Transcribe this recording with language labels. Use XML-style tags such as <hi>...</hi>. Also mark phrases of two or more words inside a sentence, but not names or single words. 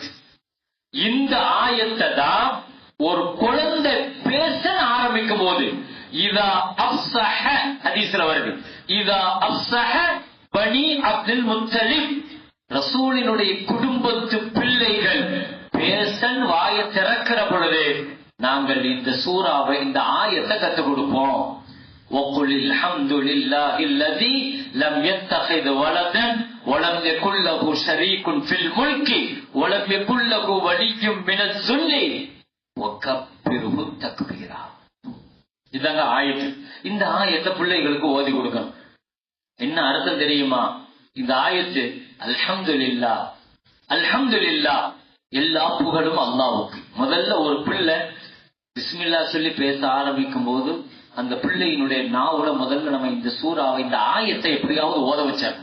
<ta>இந்த ஆயத்தை தான் ஒரு குழந்தை பேச ஆரம்பிக்கும் போது</ta> <ar>إذا أفصح</ar> <ta>ஹதீஸ்ல வருது.</ta> <ar>إذا أفصح بني عبد المطلب,</ar> <ta>ரசூலினுடைய குடும்பத்து பிள்ளைகள் பேசன் வாய திறக்கிற பொழுது நாங்கள் இந்த சூராவை, இந்த ஆயத்தை கற்றுக் கொடுப்போம்.</ta> <ar>وَقُلِ الْحَمْدُ لِلَّهِ الَّذِي لَمْ يَتَّخِذْ وَلَدًا وَلَمْ يَكُنْ لَهُ شَرِيكٌ فِي الْمُلْكِ وَلَمْ يَكُنْ لَهُ وَلِيٌّ مِنَ الذُّلِّ وَكَبِّرْهُ تَكْبِيرًا.</ar> <ta>இதாங்க ஆயத்து. இந்த ஆயத்தை பிள்ளைகளுக்கு ஓதி கொடுக்கணும். என்ன அர்த்தம் தெரியுமா? இந்த ஆயத்து அல்ஹம்துலில்லாஹ், அல்ஹம்துலில்லாஹ், எல்லா புகழும் அல்லாஹ்வுக்கு. முதல்ல ஒரு பிள்ளை பிஸ்மில்லா சொல்லி பேச ஆரம்பிக்கும் போது அந்த பிள்ளையினுடைய நாவுல முதல்ல நம்ம இந்த சூறாவை, இந்த ஆயத்தை எப்படியாவது ஓத வச்சாங்க.</ta>